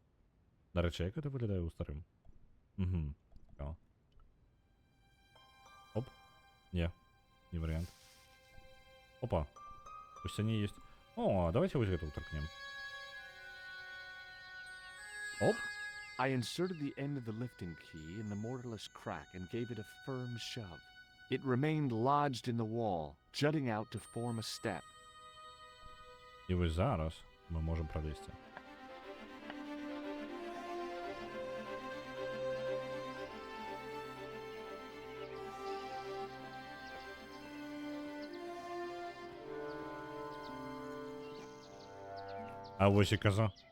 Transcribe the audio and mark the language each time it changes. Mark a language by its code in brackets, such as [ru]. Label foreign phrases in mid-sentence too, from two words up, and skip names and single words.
[be] Дарэчы, як гэта выглядае ў старым? Цікава. Оп. Не варыянт. Опа. У сцяне ёсць. О, давайте вось гэта ўтаркнем. Оп. [en] I inserted the end of the lifting key in the mortarless crack and gave it a firm shove. It remained lodged in the wall, jutting out to form a step. [be] І вось зараз мы можам пралезці. А вось і каза.